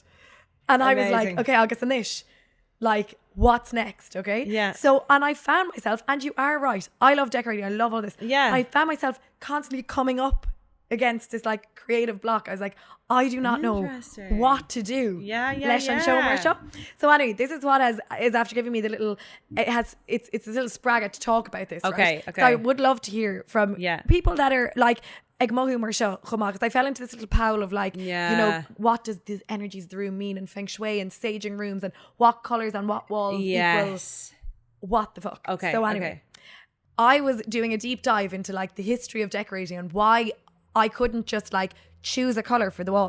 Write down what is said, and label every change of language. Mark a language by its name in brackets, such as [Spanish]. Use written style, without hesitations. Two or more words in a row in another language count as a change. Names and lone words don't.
[English] And I was like, okay, I'll get the niche. Like, what's next? Okay. Yeah. So, and I found myself, and you are right, I love decorating, I love all this. Yeah. I found myself constantly coming up against this like creative block. I was like, I do not know Interesting. what to do. [Irish] Leis an seomra. [English] So anyway, this is what is after giving me the little, it's a little spraga to talk about this. Okay, right? okay. So I would love to hear from people that are like, [Irish] ag mothú mar seo, Chomh, [English] because I fell into this little pile of like, you know, what does the energies of the room mean, and feng shui and staging rooms, and what colours on what walls equals what the fuck. Okay. So anyway, I was doing a deep dive into like the history of decorating and why I couldn't just like choose a colour for the wall.